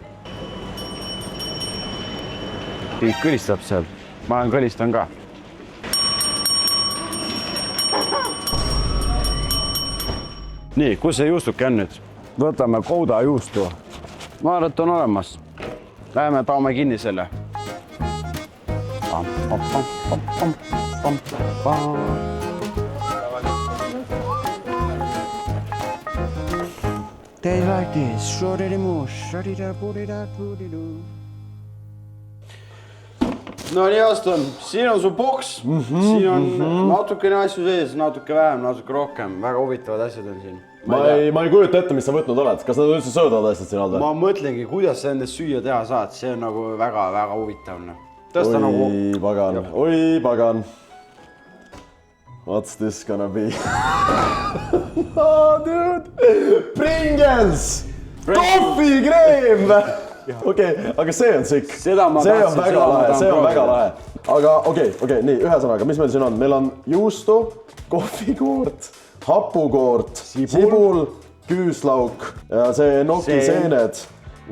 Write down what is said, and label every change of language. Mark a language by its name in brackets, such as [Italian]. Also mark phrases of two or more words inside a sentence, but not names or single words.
[Estonian] Kõik kõlistab seal. Ma kõlistan ka. Nii, kus see juustuke on nüüd? Võtame kouda juustu. Ma arvan, et on olemas. Läheme taome kinni selle. [English] They like this. [Estonian] No nii, Aston, siin on su boks. Siin on natukene asju sees, natuke vähem, natuke rohkem. Väga huvitavad asjad on siin. Ma ei kujuta ette, mis sa võtnud oled. Kas nad üldse söödavad asjad siin all? Ma mõtlengi, kuidas sa endast süüa teha saad. See on nagu väga huvitavne. Tõsta nagu... Oi pagan. [English] What's this gonna be? Oh, dude! Pringles! [Estonian] Kohvikreem! Okei, aga see on sikk. See on väga lahe. Aga okei, nii, ühesõnaga, mis meil siin on? Meil on juustu, kohvikoort, hapukoort, sibul, küüslauk ja see noki seened.